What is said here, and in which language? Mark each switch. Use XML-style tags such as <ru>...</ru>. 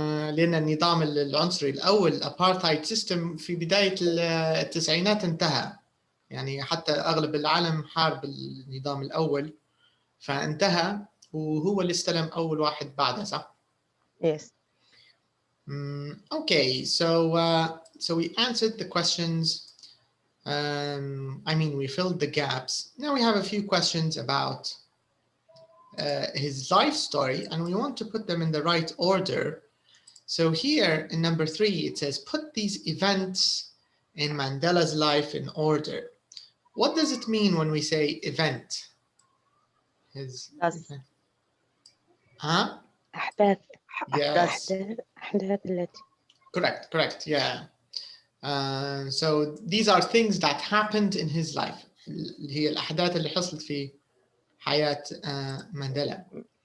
<ar>لأن النظام العنصري الأول apartheid system في بداية التسعينات انتهى. يعني حتى أغلب العالم حارب النظام الأول فانتهى وهو اللي استلم أول واحد بعده صح؟</ar> <en>Yes. Okay, so we answered the questions. I mean, we filled the gaps. Now we have a few questions about his life story, and we want to put them in the right order. So here in number 3, it says, put these events in Mandela's life in order. What does it mean when we say event? Event. Huh?</en> <ar>أحداث.</ar> <en>Yes.</en> <ar>أحداث التي.</ar> <en>Correct, yeah. So these are things that happened in his life.</en> <ar>هي الأحداث اللي حصلت في حياة مانديلا.</ar>